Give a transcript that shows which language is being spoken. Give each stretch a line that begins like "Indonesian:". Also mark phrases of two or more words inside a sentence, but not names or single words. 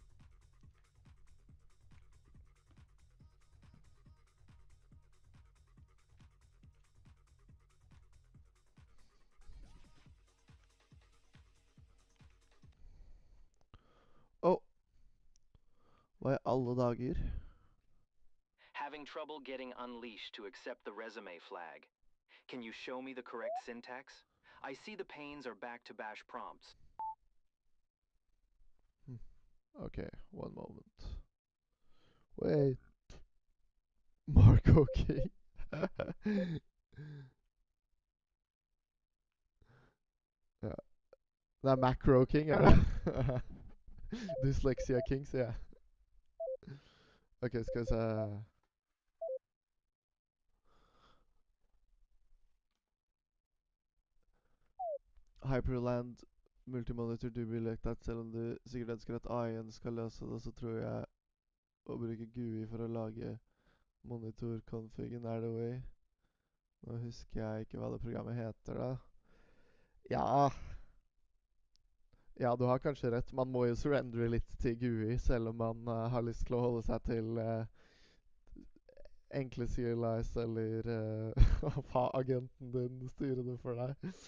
Norwegian: Hva i alle dager?
English: Having trouble getting unleashed to accept the resume flag. Can you show me the correct syntax? I see the panes are back to bash prompts. Okay, one moment. Wait. Marco King.
Norwegian: Ja. Det er Macro King, er det?
English: Dyslexia Kings,
Norwegian: ja. Ok, skal vi se.
English: Hyperland multimonitor do be like that,
Norwegian: selv om du sikkert ønsker at AI-en skal løse det, så tror jeg å bruke GUI for å lage monitor-configen er
English: the way.
Norwegian: Nå husker jeg ikke hva det programmet heter da. Ja. Ja, du har kanskje rett. Man må jo surrendere litt til GUI, selv om man har lyst til å holde seg til enkle CLIs, eller ha agenten din styre det for deg.